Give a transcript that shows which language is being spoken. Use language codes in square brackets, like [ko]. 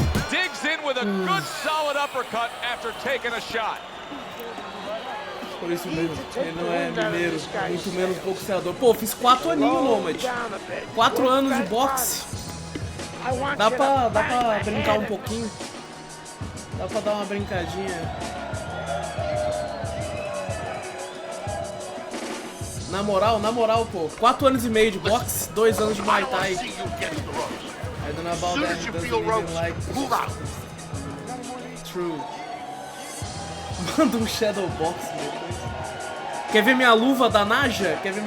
[en] Digs in with a good solid uppercut after taking a shot. [pt] Por isso mesmo, ele não é mineiro, muito menos boxeador. Pô, fiz 4 aninhos, Nomad. 4 anos de boxe. Dá pra brincar um pouquinho. Dá pra dar uma brincadinha. Na moral, pô. 4 anos e meio de boxe, 2 anos de Muay Thai. [en] I don't know about that, he doesn't even like true. [pt] Manda um shadow box depois. Quer ver minha luva da Naja?